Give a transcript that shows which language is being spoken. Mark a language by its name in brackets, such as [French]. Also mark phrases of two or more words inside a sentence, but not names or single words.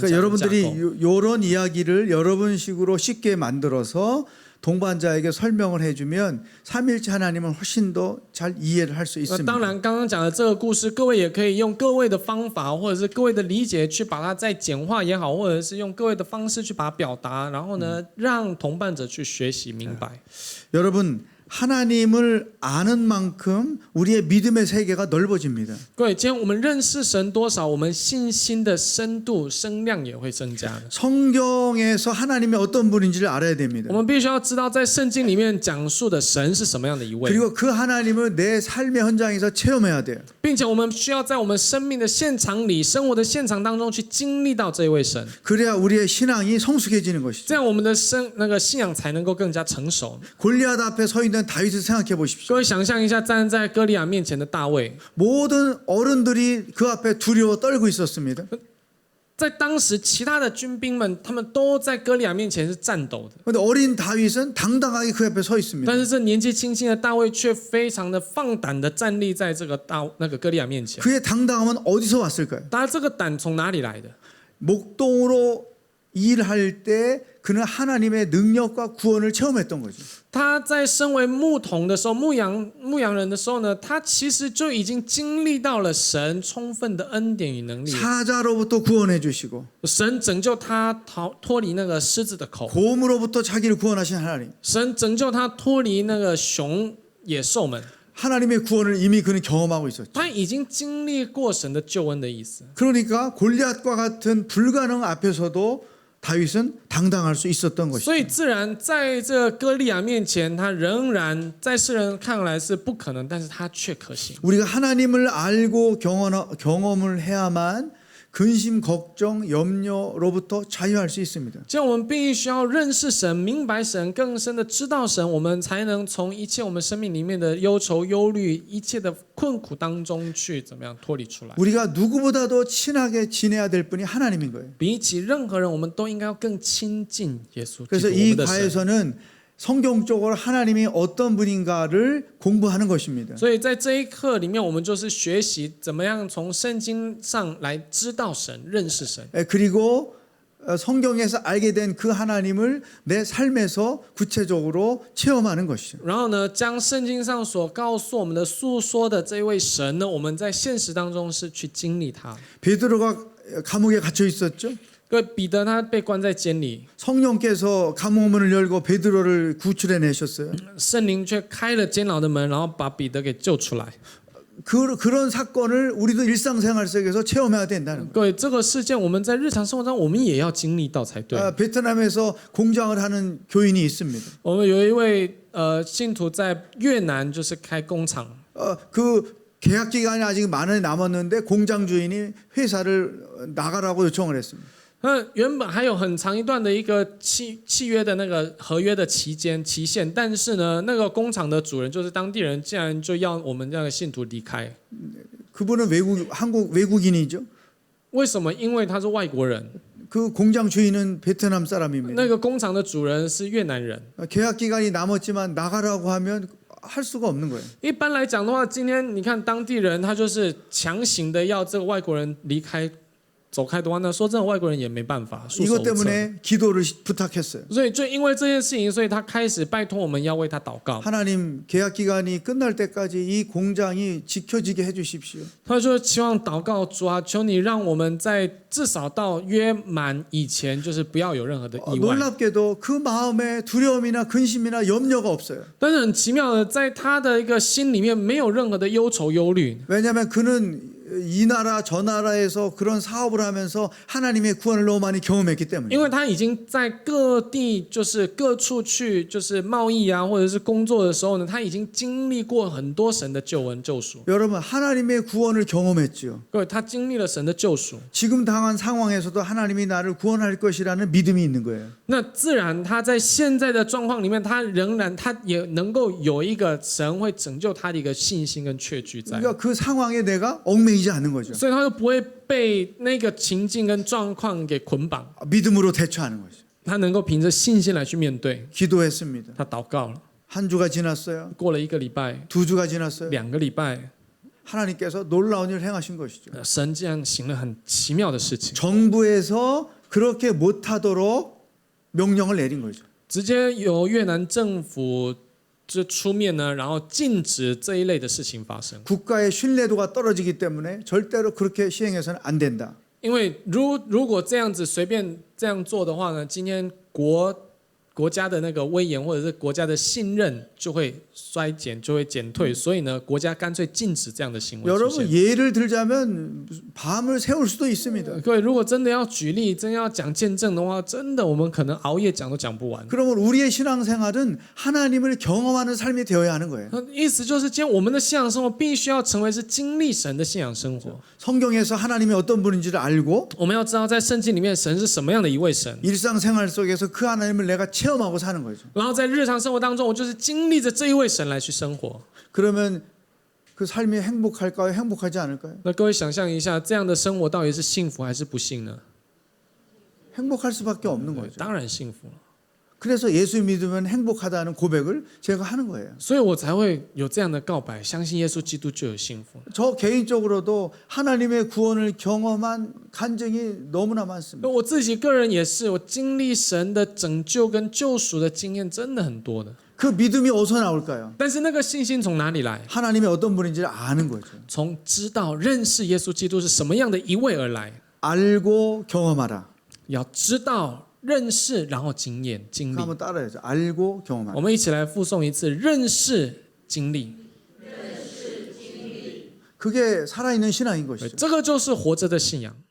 [Korean] 그러니까 여러분들이 이런 이야기를 여러분식으로 쉽게 만들어서 동반자에게 설명을 해주면 삼일체 하나님은 훨씬 더 잘 이해를 할 수 있습니다. [Chinese] 当然，刚刚讲的这个故事，各位也可以用各位的方法，或者是各位的理解，去把它再简化也好，或者是用各位的方式去把它表达，然后呢，让同伴者去学习明白。 [Korean] 여러분 하나님을 아는 만큼 우리의 믿음의 세계가 넓어집니다. [Chinese] 各位，今天我们认识神多少，我们信心的深度、声量也会增加的。 [Korean] 성경에서 하나님이 어떤 분인지를 알아야 됩니다. [Chinese] 我们必须要知道，在圣经里面讲述的神是什么样的一位， [Korean] 그리고 그 하나님을 내 삶의 현장에서 체험해야 돼요. [Chinese] 并且我们需要在我们生命的现场里、生活的现场当中去经历到这一位神， [Korean] 그래야 우리의 신앙이 성숙해지는 [Chinese] 这 [Korean] 것이죠. [Chinese] 样我们的信仰才能够更加成熟。 [Korean] 골리앗 앞에 서 있는 다윗을 생각해 보십시오. [Chinese] 各位想象一下，站在歌利亚面前的大卫， [Korean] 모든 어른들이 그 앞에 두려워 떨고 있었습니다. [Chinese] 在当时其他的军兵们，他们都在歌利亚面前是战斗的， [Korean] 그런데 어린 다윗은 당당하게 그 앞에 서 있습니다. [Chinese] 但是这年纪轻轻的大卫却非常的放胆的站立在这个歌利亚面前。 [Korean] 그의 당당함은 어디서 왔을까요? [Chinese] 大家这个胆从哪里来的？ [Korean] 목동으로 일할 때 그는 하나님의 능력과 구원을 체험했던 거죠. [Chinese] 他在身为牧童的时候，牧羊人的时候呢，他其实就已经经历到了神充分的恩典与能力。 [Korean] 사자로부터 구원해 주시고 [Chinese] 神拯救他脱离那个狮子的口， [Korean] 곰으로부터 자기를 구원하신 하나님. [Chinese] 神拯救他脱离那个野兽们。 [Korean] 하나님의 구원을 이미 그는 경험하고 있었죠. [Chinese] 他已经经历过神的救恩的意思。 [Korean] 그러니까 골리앗과 같은 불가능 앞에서도 다윗은 당당할 수 있었던 [Chinese] 所以 [Korean] 것이죠. [Chinese] 自然在这个歌利亚面前，他仍然在世人看来是不可能，但是他却可行。 [Korean] 우리가 하나님을 알고 경험을 해야만 근심, 걱정, 염려로부터 자유할 수 있습니다. [Chinese] 这样我们必须要认识神、明白神、更深的知道神，我们才能从一切我们生命里面的忧愁、忧虑、一切的困苦当中去怎么样脱离出来。 [Korean] 우리가 누구보다도 친하게 지내야 될 분이 하나님인 거예요. [Chinese] 比起任何人，我们都应该要更亲近耶稣基督， [Korean] 그래서 [Chinese] 我 [Korean] 이 [Chinese] 们的神。 [Korean] 과에서는 성경적으로 하나님이 어떤 분인가를 공부하는 것입니다. [Chinese] 所以在这一课里面，我们就是学习怎么样从圣经上来知道神、认识神。 [Korean] 그리고 성경에서 알게 된 그 하나님을 내 삶에서 구체적으로 체험하는 것이죠. [Chinese] 然后呢，将圣经上所告诉我们的、诉说的这一位神呢，我们在现实当中是去经历他。 [Korean] 베드로가 감옥에 갇혀 있었죠. [Chinese] 各位，彼得他被关在监里， [Korean] 성령께서 감옥문을 열고 베드로를 구출해 내셨어요. [Chinese] 圣灵却开了监牢的门，然后把彼得给救出来。 [Korean] 그런 사건을 우리도 일상생활 속에서 체험해야 된다는 거예요. [Chinese] 各位，这个事件我们在日常生活中，我们也要经历到才对。 [Korean] 베트남에서 공장을 하는 교인이 있습니다. [Chinese] 我们有一位信徒在越南就是开工厂， [Korean] 그 계약 기간이 아직 많이 남았는데 공장 주인이 회사를 나가라고 요청을 했습니다. [Chinese] 那原本还有很长一段的一个契约的那个合约的期限，但是呢，那个工厂的主人就是当地人，竟然就要我们这样的信徒离开。 [Korean] 그분은 한국 외국인이죠. [Chinese] 为什么？因为他是外国人， [Korean] 그 공장 주인은 베트남 사람입니다. [Chinese] 那个工厂的主人是越南人。 [Korean] 계약 기간이 남았지만 나가라고 하면 할 수가 없는 거예요. [Chinese] 一般来讲的话，今天你看当地人他就是强行的要这个外国人离开。走开的话呢，说真的，外国人也没办法。 [Korean] 이것 때문에 기도를 부탁했어요. [Chinese] 所以就因为这件事情，所以他开始拜托我们要为他祷告。 [Korean] 하나님 계약 기간이 끝날 때까지 이 공장이 지켜지게 해주십시오. [Chinese] 他说希望祷告主啊，求你让我们在至少到约满以前，就是不要有任何的意外。 [Korean] 놀랍게도 그 마음에 두려움이나 근심이나 염려가 없어요. [Chinese] 但是很奇妙的，在他的一个心里面没有任何的忧愁忧虑， [Korean] 왜냐하면 그는 이 나라 저 나라에서 그런 사업을 하면서 하나님의 구원을 너무 많이 경험했기 때문에. [Chinese] 因为他已经在各地就是各处去就是贸易啊，或者是工作的时候呢，他已经经历过很多神的救恩救赎。 [Korean] 여러분 하나님의 구원을 경험했죠. [Chinese] 各位，他经历了神的救赎， [Korean] 지금 당한 상황에서도 하나님이 나를 구원할 것이라는 믿음이 있는 거예요. [Chinese] 那自然他在现在的状况里面，他也能够有一个神会拯救他的一个信心跟确据在。 [Korean] 그러니까 그 상황에 내가 얽매이지 않는 거죠. [Chinese] 所以他就不会被那个情境跟状况给捆绑， [Korean] 믿음으로 대처하는 거죠. [Chinese] 他能够凭着信心来去面对。 [Korean] 기도했습니다. [Chinese] 他祷告了， [Korean] 한 주가 지났어요. [Chinese] 过了1个礼拜、 [Korean] 두 주가 지났어요. [Chinese] 2 个礼拜， [Korean] 하나님께서 놀라운 일을 행하신 것이죠. [Chinese] 神竟然行了很奇妙的事情， [Korean] 정부에서 그렇게 못하도록 명령을 내린 거죠. [Chinese] 直接由越南政府就出面呢，然后禁止这一类的事情发生。 [Korean] 국가의 신뢰도가 떨어지기 때문에 절대로 그렇게 시행해서는 안 된다. [Chinese] 因为如果这样子随便这样做的话呢，今天国国家的那个威严或者是国家的信任就会衰减，就会减退，所以呢，国家干脆禁止这样的行为出 [Korean] 여러분 [Chinese] 现。 [Korean] 예를 들자면 밤을 새울 수도 있습니다. [Chinese] 各位，如果真的要举例，真要讲见证的话，真的我们可能熬夜讲都讲不完。 [Korean] 그러면 우리의 신앙생활은 하나님을 경험하는 삶이 되어야 하는 거예요. [Chinese] 意思就是，今天我们的信仰生活必须要成为是经历神的信仰生活。 [Korean] 성경에서 하나님이 어떤 분인지를 알고 [Chinese] 我们要知道，在圣经里面，神是什么样的一位神。 [Korean] 일상생활 속에서 그 하나님을 내가 체험하고 사는 거죠. [Chinese] 然后在日常生活当中，我就是经历着这一位神来去生活。 [Korean] 그러면 그 삶이 행복할까요? 행복하지 않을까요? [Chinese] 那各位想象一下，这样的生活到底是幸福还是不幸呢？ [Korean] 행복할 수밖에 없는 거죠. [Chinese] 当然幸福了。 [Korean] 그래서 예수 믿으면 행복하다는 고백을 제가 하는 거예요. [Chinese] 所以我才会有这样的告白，相信耶稣基督就有幸福。 [Korean] 저 개인적으로도 하나님의 구원을 경험한 간증이 너무나 많습니다. [Chinese] 我自己个人也是，我经历神的拯救跟救赎的经验真的很多的。 [Korean] 그 믿음이 어디서 나올까요? [Chinese] 但是那个信心从哪里来？ [Korean] 하나님이 어떤 분인지를 아는 거죠. [Chinese] 从知道认识耶稣基督是什么样的一位而来。 [Korean] 알고 경험하라. [Chinese] 要知道、认识，然后经验、经 [Korean] 그 [Chinese] 历。 [Korean] 한번 따라해야죠. 알고 [Chinese] 我 [Korean] 경험하라. [Chinese] 们一起来复诵一次：认识、经历。 [Korean] 그게 살아있는 신앙인 것이죠. [Chinese] 这个就是活着的信仰。